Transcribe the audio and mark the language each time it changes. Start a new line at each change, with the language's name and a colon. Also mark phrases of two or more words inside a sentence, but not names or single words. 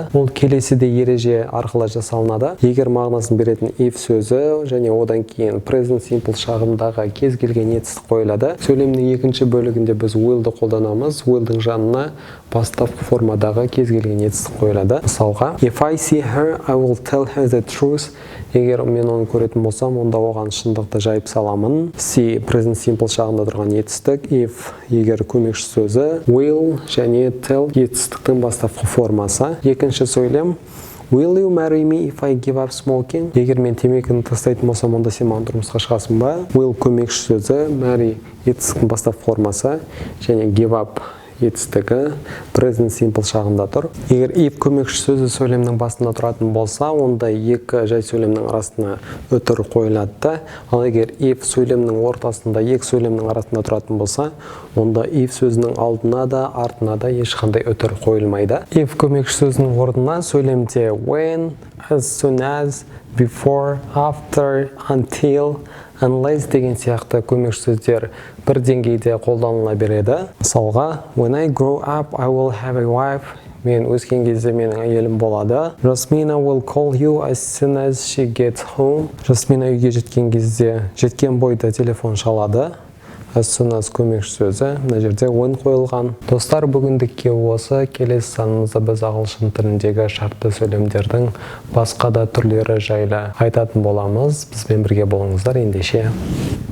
Kazakh: Ол келесідей ереже арқылы жасалынады. Егер мағынасын беретін if сөзі және одан кейін
English: present simple
Kazakh: шағындағы кез келген етістік қойылады. Сөйлемнің екінші бөлігінде біз will'ды қолданамыз. Will'дің жанына бастапқы формадағы кез келген етістік қойылады. Мысалға,
English: if I see her, I will tell her the truth.
Kazakh: Егер мен оны көретін болсам, онда оған шындықты жайып саламын. See
English: present simple
Kazakh: шағында тұрған етістік. If егер көмекші сөзі, will және tell етістіктің бастапқы формасы. Екінші сөйлем,
English: will you marry me if I give up smoking?
Kazakh: Егер мен темекіні тастайтын болсам, онда сен маған тұрмысқа шығасың ба? Will көмекші сөзі, marry етістіктің бастапқы формасы және
English: give up
Kazakh: етістігі
English: present simple
Kazakh: шағында тұр. Егер if көмекші сөзі сөйлемнің басында тұратын болса, онда екі жай сөйлемнің арасына өтір қойылады. Ал егер if сөйлемнің ортасында екі сөйлемнің арасында тұратын болса, онда if сөзінің алдына да артына да ешқандай өтір қойылмайды. If көмекші сөзінің орнына сөйлемде
English: when, as soon as, before, after, until, unless
Kazakh: деген сияқты көмекші сөздер бір деңгейде қолданыла береді. Мысалға,
English: when I grow up, I will have a wife.
Kazakh: Мен өскен кезде менің әйелім болады.
English: Jasmina will call you as soon as she gets home.
Kazakh: Jasmina үйге жеткен кезде, жеткен бойда телефон шалады.
English: As soon as
Kazakh: көмекші сөзі, мына жерде when қойылған. Достар, бүгіндікке осы. Келесі санымызда біз ағылшын тіліндегі шартты сөйлемдердің басқа да түрлері жайлы айтатын боламыз. Бізбен бірге болыңыздар, ендеше.